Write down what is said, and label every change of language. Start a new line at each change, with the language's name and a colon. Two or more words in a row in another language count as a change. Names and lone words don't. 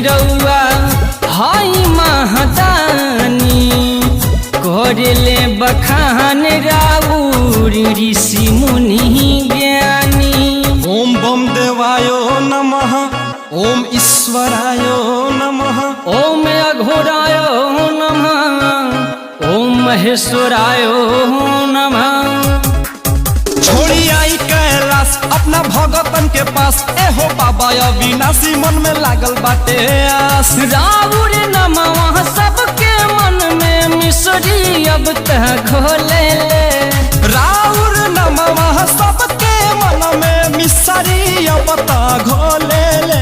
Bhojpuri: रउआ हाई महादानी कोरेले बखान राउर ऋषि मुनि ज्ञानी।
Sanskrit: ओम बम देवायो नमः ओम ईश्वरायो नमः ओम अघोरायो नमः ओम महेश्वरायो नमः।
Bhojpuri: छोड़ी आई कैलाश अपना भगतन के पास एहो बाबा अविनाशी मन में लागल बाटे आस। राउर नमः सबके मन में मिसरी अब तक घोले ले। राउर नमः सबके मन में मिसरी अब तक घोले ले।